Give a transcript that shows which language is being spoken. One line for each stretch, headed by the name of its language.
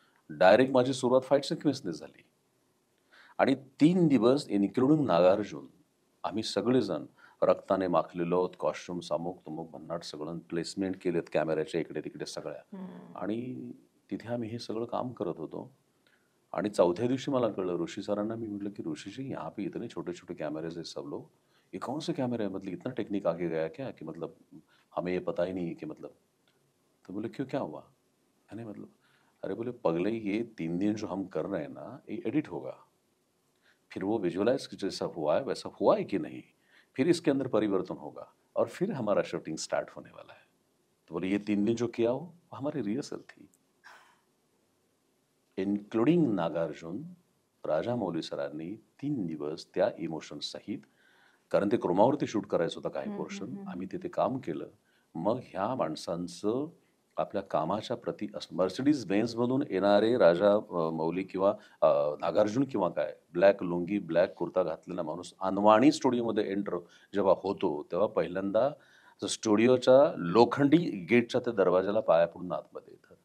Marathi: Direct माझी सुरुवात fight सिक्वेन्सने झाली. आणि 3 दिवस इन्क्लुडिंग नागार्जुन आम्ही सगळेजण रक्ताने माखलेलो आहोत. कॉस्ट्युम अमुक तमुक भन्नाट सगळं प्लेसमेंट केलेत कॅमेऱ्याच्या इकडे तिकडे सगळ्या. आणि तिथे आम्ही हे सगळं काम करत होतो.
Hindi: आणि चौथ्या दिवशी मला कळलं,
Marathi: ऋषी सरांना मी म्हटलं की
Hindi: ऋषी जी यहाँ पे इतने छोटे छोटे कैमरेज है सब लोग, ये कौन से कैमरे हैं, मतलब इतना टेक्निक आगे गया क्या कि मतलब हमें ये पता ही नहीं कि मतलब. तो बोले क्यों, क्या हुआ. मैंने मतलब अरे बोले पगले ये 3 दिन जो हम कर रहे हैं ना ये एडिट होगा, फिर वो विजुअलाइज जैसा हुआ है वैसा हुआ है कि नहीं, फिर इसके अंदर परिवर्तन होगा और फिर हमारा शूटिंग स्टार्ट होने वाला है. तो बोले ये 3 दिन जो किया हो हमारी रिहर्सल थी.
Marathi: इन्क्लुडिंग नागार्जुन, राजामौली सरांनी 3 दिवस त्या इमोशन सहित, कारण ते क्रोमावरती शूट करायचं होतं काही पोर्शन, आम्ही तिथे काम केलं. मग ह्या माणसांचं आपल्या कामाच्या प्रती मर्सिडीज बेन्झमधून येणारे मौली किंवा नागार्जुन किंवा काय ब्लॅक लुंगी ब्लॅक कुर्ता घातलेला माणूस अनवाणी स्टुडिओमध्ये एंटर जेव्हा होतो तेव्हा पहिल्यांदा स्टुडिओच्या लोखंडी गेटच्या त्या दरवाजाला पाया पडून आतमध्ये येतात.